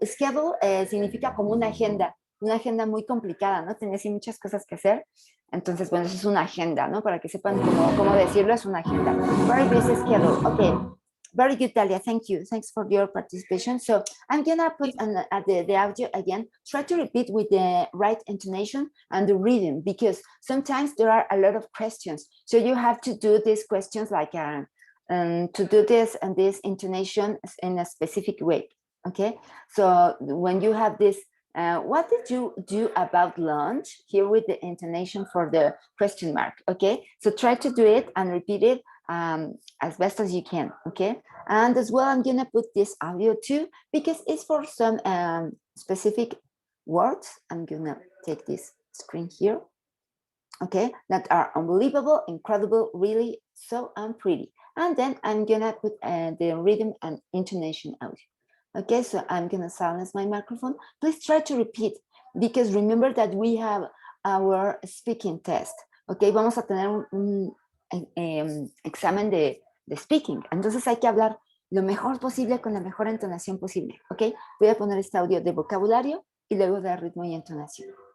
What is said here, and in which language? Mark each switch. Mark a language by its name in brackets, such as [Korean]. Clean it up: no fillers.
[Spanish] Schedule significa como una agenda muy complicada, ¿no? Tiene así muchas cosas que hacer. Entonces, bueno, eso es una agenda, ¿no? Para que sepan cómo decirlo, es una agenda. [English] Very busy schedule. Okay. Very good, Talia. Thank you. Thanks for your participation. So I'm gonna put the audio again. Try to repeat with the right intonation and the rhythm, because sometimes there are a lot of questions. So you have to do these questions like to do this and this intonation in a specific way. Okay. So when you have this, what did you do about lunch? Here with the intonation for the question mark. Okay. So try to do it and repeat it as best as you can, okay? And as well, I'm gonna put this audio too, because it's for some specific words. I'm gonna take this screen here, okay? That are unbelievable, incredible, really, so pretty. And then I'm gonna put the rhythm and intonation audio. Okay, so I'm gonna silence my microphone. Please try to repeat, because remember that we have our speaking test. [Spanish] Okay, vamos a tener un examen de speaking. Entonces hay que hablar lo mejor posible con la mejor entonación posible. ¿Ok? Voy a poner este audio de vocabulario y luego de ritmo y entonación.